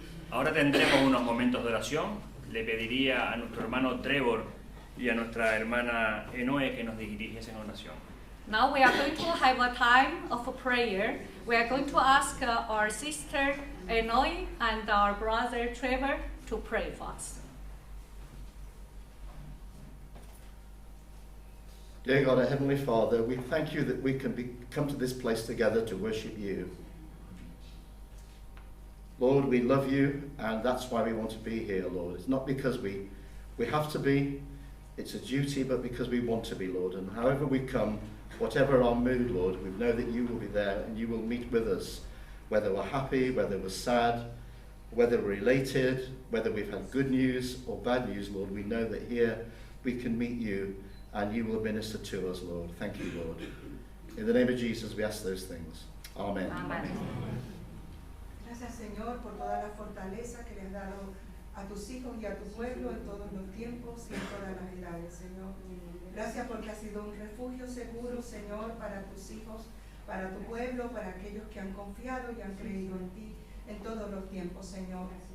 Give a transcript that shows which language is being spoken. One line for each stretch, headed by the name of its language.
Spanish: Ahora tendremos unos momentos de oración. Le pediría a nuestro hermano Trevor y a nuestra hermana Enoe que nos dirigiesen en oración.
English: Now we are going to have a time of prayer. We are going to ask our sister Enoy and our brother Trevor to pray for us. Dear God, our Heavenly Father, we thank you that we can come to this place together to worship you. Lord, we love you, and that's why we want to be here, Lord. It's not because we have to be, it's a duty, but because we want to be, Lord. And however we come, whatever our mood, Lord, we know that you will be there and you will meet with us, whether we're happy, whether we're sad, whether we're elated, whether we've had good news or bad news, Lord. We know that here we can meet you and you will minister to us, Lord. Thank you, Lord. In the name of Jesus, we ask those things. Amen. Amen.
Spanish: Gracias, Señor, por toda la fortaleza que le has dado a tus hijos y a tu pueblo en todos los tiempos y en todas las edades, Señor. Gracias porque has sido un refugio seguro, Señor, para tus hijos, para tu pueblo, para aquellos que han confiado y han creído en ti en todos los tiempos, Señor.